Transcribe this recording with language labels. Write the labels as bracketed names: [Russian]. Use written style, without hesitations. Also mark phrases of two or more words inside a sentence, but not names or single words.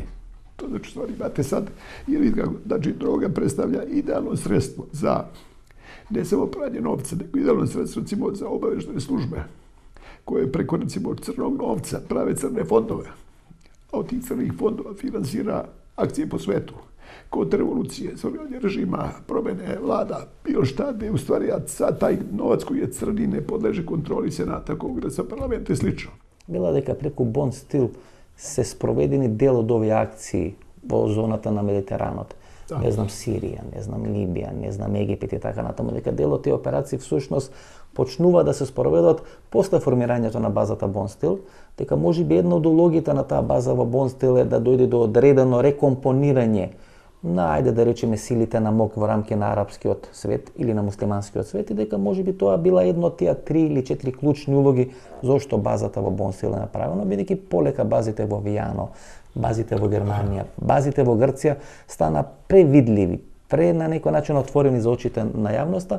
[Serbian] To znači stvari imate sad, jer vidite kako, znači droga predstavlja idealno sredstvo za ne samo pranje novca, nego idealno sredstvo recimo za obavještajne službe koje preko recimo crnog novca prave crne fondove. A od tih crnih fondova finansira akcije po svetu. Kod revolucije, stvaranje režima, promjene vlada, bilo šta, gdje u stvari sad taj novac koji je crni ne podleže kontroli Senata, Kongresa, parlamenta i slično. [Macedonian] Била дека преку Бонстил се спроведени дел од овие акции во зоната на Медитеранот. Да. Не знам Сирија, не знам Либија, не знам Египет и така натаму, дека дел од тие операции всушност почнува да се спроведуваат после формирањето на базата Бонстил, дека можеби една од улогите на таа база во Бонстил е да дојде до одредено рекомпонирање на, ајде да речеме, силите на МОК во рамки на арапскиот свет или на муслиманскиот свет и дека можеби тоа била едно од тие 3 или 4 клучни улоги зошто базата во Бонстил е направена, бидејќи полека базите во Вијано, базите во Германија, базите во Грција стана превидливи, на некој начин отворени за очите на јавноста.